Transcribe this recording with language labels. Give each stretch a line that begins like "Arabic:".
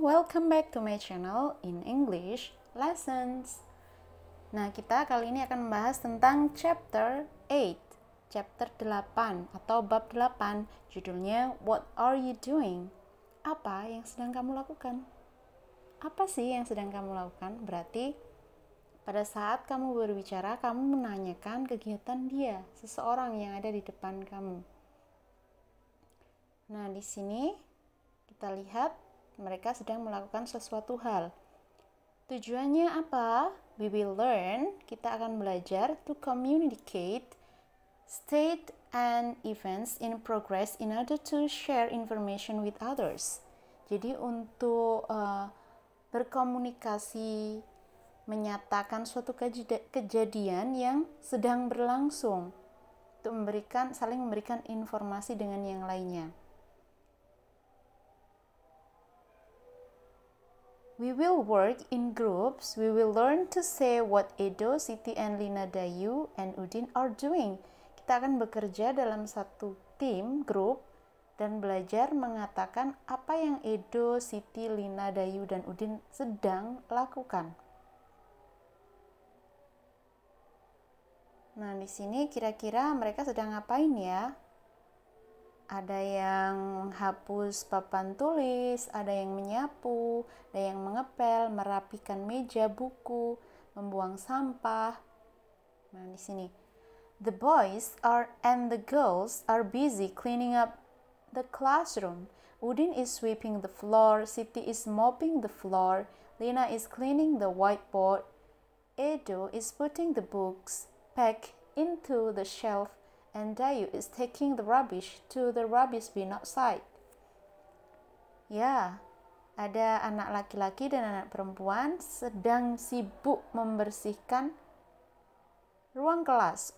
English: Welcome back to my channel in English Lessons.
Indonesian: Nah, kita kali ini akan membahas tentang chapter 8, chapter 8 atau bab 8.
English: Judulnya What are you doing?
Indonesian: Apa yang sedang kamu lakukan? Apa sih yang sedang kamu lakukan? Berarti pada saat kamu berbicara, kamu menanyakan kegiatan dia, seseorang yang ada di depan kamu. Nah, di sini kita lihat mereka sedang melakukan sesuatu hal. Tujuannya apa?
English: We will learn,
Indonesian: kita akan belajar
English: to communicate state and events in progress in order to share information with others.
Indonesian: Jadi untuk berkomunikasi, menyatakan suatu kejadian yang sedang berlangsung, untuk saling memberikan informasi dengan yang lainnya.
English: We will work in groups. We will learn to say what Edo, Siti, and Lina Dayu and Udin are doing.
Indonesian: Kita akan bekerja dalam satu tim, grup, dan belajar mengatakan apa yang Edo, Siti, Lina Dayu, dan Udin sedang lakukan. Nah, di sini kira-kira mereka sedang ngapain ya? Ada yang menghapus papan tulis, ada yang menyapu, ada yang mengepel, merapikan meja, buku, membuang sampah. Nah, di sini.
English: The boys and the girls are busy cleaning up the classroom. Udin is sweeping the floor, Siti is mopping the floor, Lina is cleaning the whiteboard, Edo is putting the books back into the shelf, and Dayu is taking the rubbish to the rubbish bin outside.
Indonesian: Ya, ada anak laki-laki dan anak perempuan sedang sibuk membersihkan ruang kelas.